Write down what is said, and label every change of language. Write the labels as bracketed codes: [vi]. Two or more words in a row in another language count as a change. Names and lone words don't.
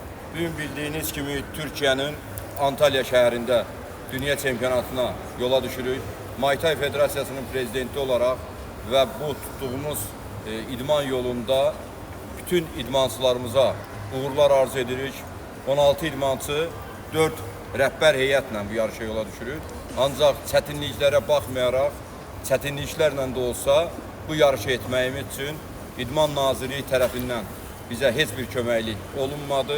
[tr] Bugün bildiğiniz gibi Türkiye'nin Antalya şehrinde dünya çempionatına yola düşürük. [az] Muay Thai Federasyası'nın prezidenti olarak ve bu tuttuğumuz idman yolunda bütün idmancılarımıza uğurlar arz edirik. 16 idmancı, 4 rəhbər heyətlə bu yarışa yola düşürük. Ancaq çətinliklərə baxmayaraq, çətinliklərlə də olsa bu yarışı etməyimiz üçün İdman Nazirliyi tərəfindən bizə heç bir köməklik olunmadı.